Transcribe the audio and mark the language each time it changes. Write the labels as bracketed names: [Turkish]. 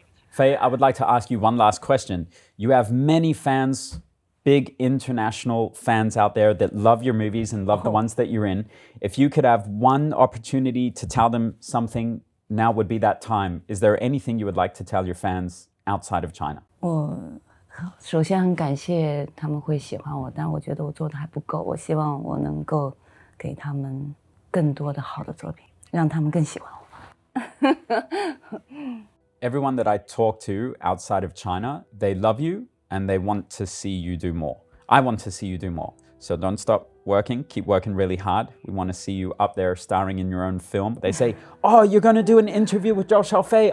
[English] Faye, I would like to ask you one last question. You have many fans, big international fans out there that love your movies and love the ones that you're in. If you could have one opportunity to tell them something, now would be that time. Is there anything you would like to tell your fans outside of China? [Chinese] 我首先很感谢他们会喜欢我，但我觉得我做的还不够。我希望我能够给他们更多的好的作品，让他们更喜欢我。 [English] Everyone that I talk to outside of China, they love you and they want to see you do more. I want to see you do more. So don't stop working, keep working really hard. We want to see you up there starring in your own film. They say, oh, you're going to do an interview with Zhou Xiaofei.